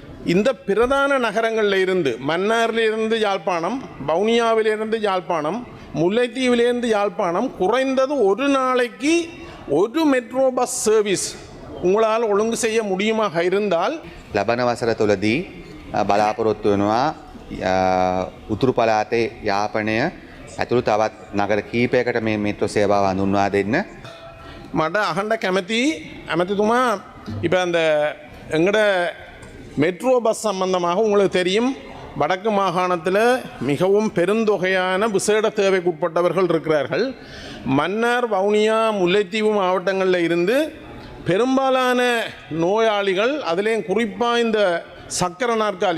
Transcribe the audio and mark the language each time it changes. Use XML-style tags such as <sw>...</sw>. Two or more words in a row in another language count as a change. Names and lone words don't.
<ta>இந்த பிரதான நகரங்களில் இருந்து மன்னாரிலிருந்து யாழ்ப்பாணம், வவுனியாவிலிருந்து யாழ்ப்பாணம், முல்லைத்தீவிலிருந்து யாழ்ப்பாணம் குறைந்தது ஒரு நாளைக்கு ஒரு</ta> <en>metro bus service</en> <ta>உங்களால் ஒழுங்கு செய்ய முடியுமாக இருந்தால்</ta> <si>ලබන වසර තුළදී බලාපොරොත්තු වෙනවා උතුරු පළාතේ යාපනය ඇතුළු තවත් නගර කීපයකට මේ මෙට්‍රෝ සේවාව හඳුන්වා දෙන්න. මට අහන්න කැමති ඇමතිතුமா</si> <ta>இப்போ அந்த எங்கட</ta> <en>metro bus</en> <ta>சம்பந்தமாக உங்களுக்கு தெரியும், வடக்கு மாகாணத்தில் மிகவும் பெருந்தொகையான விசேட தேவைக்கு உட்பட்டவர்கள் இருக்கிறார்கள். மன்னார், வவுனியா, முல்லைத்தீவு மாவட்டங்களில் இருந்து பெரும்பாலான நோயாளிகள், அதுலேயும் குறிப்பாக இந்த சக்கர நாற்காலி</ta>